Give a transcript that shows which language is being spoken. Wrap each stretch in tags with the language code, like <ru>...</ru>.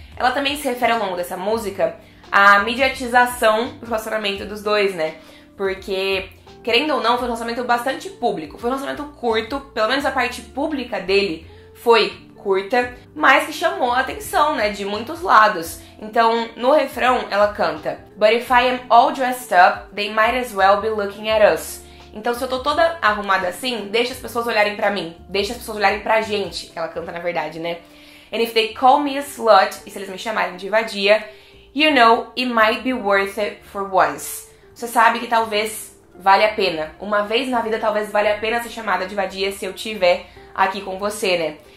<pt>Ela também se refere ao longo dessa música à mediatização do relacionamento dos dois, né. Porque, querendo ou não, foi um relacionamento bastante público. Foi um relacionamento curto, pelo menos a parte pública dele foi curta, mas que chamou a atenção, né, de muitos lados. Então, no refrão, ela canta</pt> <en>But if I am all dressed up, they might as well be looking at us.</en> <pt>Então, se eu tô toda arrumada assim, deixa as pessoas olharem pra mim, deixa as pessoas olharem pra gente, que ela canta na verdade, né?</pt> <en>And if they call me a slut,</en> <pt>e se eles me chamarem de vadia,</pt> <en>you know, it might be worth it for once.</en> <pt>Você sabe que talvez vale a pena. Uma vez na vida talvez valha a pena ser chamada de vadia se eu estiver aqui com você, né?</pt>